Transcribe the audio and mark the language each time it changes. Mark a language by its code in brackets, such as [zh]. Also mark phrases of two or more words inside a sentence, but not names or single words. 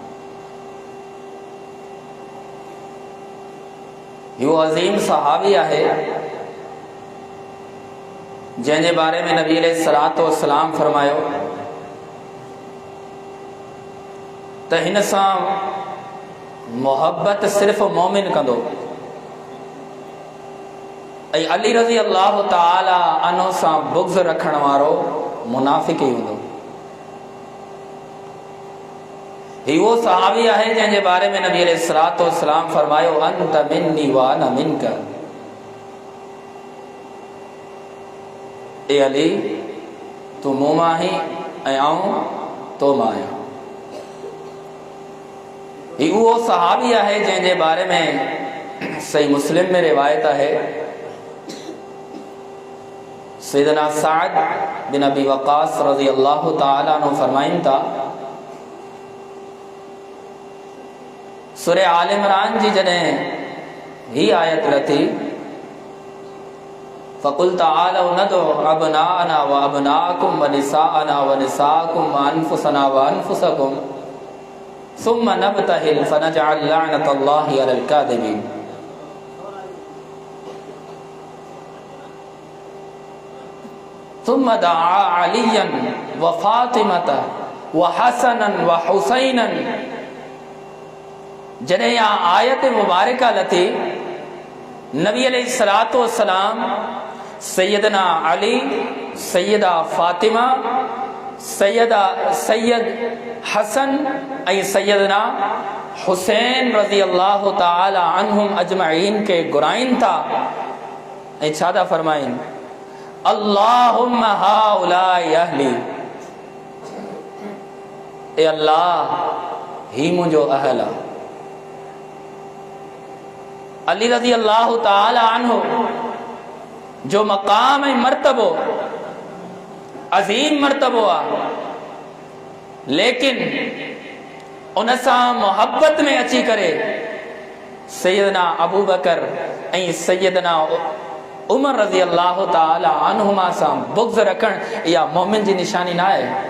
[sd] इहो अज़ीम सहाबी आहे जंहिंजे बारे में नबी [ar] عليه الصلاة والسلام [sd] फरमायो त हिन सां मोहब्बत सिर्फ़ मोमिन कंदो ऐं अली [ar] رضي الله تعالى عنه [sd] सां बुग़्ज़ रखण वारो मुनाफ़िक़ ई हूंदो। ही वो सहाबी आहे जंहिंजे बारे में नबी [ar] عليه الصلاة والسلام [sd] फरमायो [ar] أنت مني وأنا منك. [sd] ए अली तू मूं मां आहीं ऐं आऊं तो मां आहियां। ही वो सहाबी आहे जंहिंजे बारे में सही मुस्लिम में रिवायत है सैयदना साद बिन अबी वक़ास [ar] رضي الله تعالى عنه [sd] फरमाइन था सूरह आल इमरान जी जॾहिं ही आयत लथी [ar] فقل تعالوا ندع أبناءنا وأبناءكم ونساءنا ونساءكم وأنفسنا وأنفسكم ثم نبتهل فنجعل لعنة الله على الكاذبين. ثم دعا عليا وفاطمة وحسنا وحسينا. [sd] जॾहिं या आयत मुबारका लथी नबी [ar] عليه الصلاة والسلام [sd] सैयदना अली, सैयदा फातिमा, सैयद हसन ऐं सैयदना हुसैन [ar] رضي الله تعالى عنهم أجمعين [sd] के घुराइन था ऐं छा था फरमाइन [ar] اللهم هؤلاء أهلي. [sd] ए अल्लाह ही मुंहिंजो अहल आहे। अली [ar] رضي الله تعالى عنه [sd] जो मकाम ऐं मर्तबो अज़ीम मर्तबो आहे, लेकिन उन सां मोहब्बत में अची करे सैयदना अबू बकर ऐं सैयदना उमर [ar] رضي الله تعالى عنهما [sd] सां बुग़्ज़ रखण इहा मोमिन जी निशानी न आहे।